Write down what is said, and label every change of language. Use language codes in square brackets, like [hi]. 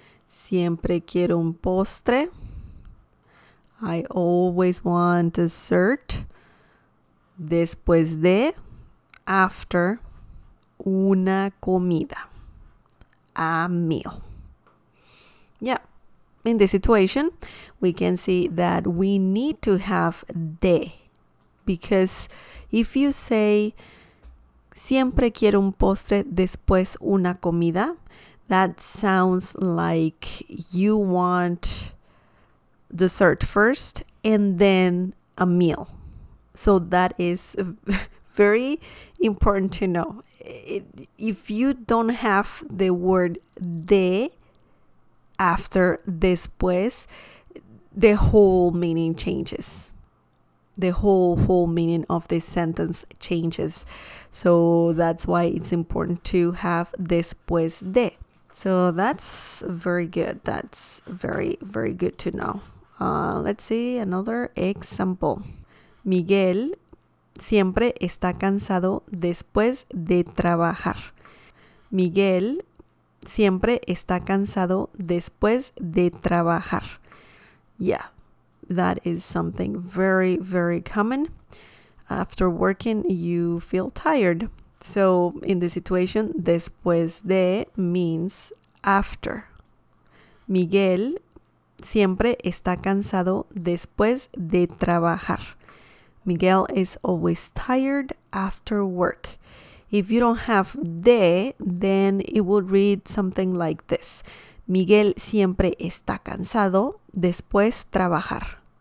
[es] Siempre quiero un postre. [en] I always want dessert. [es] Después de, after una comida, [en] a meal. Yeah. In this situation, we can see that we need to have de. Because if you say, [es] siempre quiero un postre después una comida, [en] that sounds like you want dessert first and then a meal. So that is very important to know. If you don't have the word de after después, the whole meaning changes. The whole meaning of this sentence changes. So that's why it's important to have después de. So that's very good. That's very, very good to know. Let's see another example. Miguel [es] siempre está cansado después de trabajar. Miguel siempre está cansado después de trabajar. [en] Yeah, that is something very, very common. After working, you feel tired. So in the situation, después de means after. [es] Miguel siempre está cansado después de trabajar. [en] Miguel is always tired after work. If you don't have de, then it would read something like this. [es] Miguel siempre está cansado después trabajar.